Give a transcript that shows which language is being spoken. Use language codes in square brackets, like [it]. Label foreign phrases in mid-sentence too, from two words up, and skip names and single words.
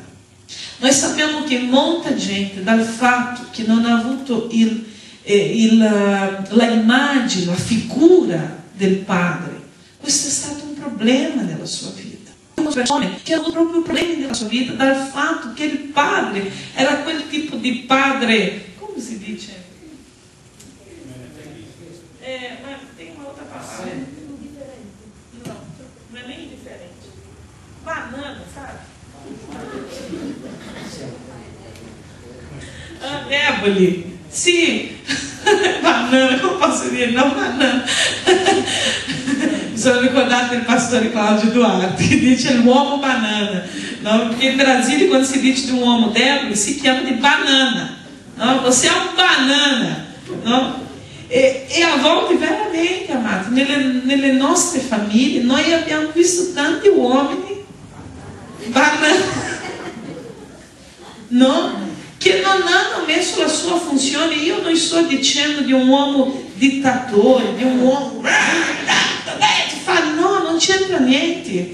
[it] Noi sappiamo che molta gente, dal fatto che non ha avuto la immagine, la figura del padre, questo è stato un problema nella sua vita. Persone che hanno proprio problemi nella sua vita dal fatto che il padre era quel tipo di padre, come si dice? [pt] Ma tem uma outra palavra. Não, não é nem diferente. Banana, sabe? Éboli. [it] Sì. Banana, come posso dire? Non banana. Mi sono ricordato il pastore Claudio Duarte che dice l'uomo banana, no? Perché in Brasile quando si dice di un uomo debole si chiama di banana, no? [pt] Você é um banana, no? [it] E a volte veramente, amato, nelle nostre famiglie noi abbiamo visto tanti uomini banana, no? Che non hanno messo la sua funzione. Io non sto dicendo di un uomo dittatore, di un uomo no, non c'entra niente.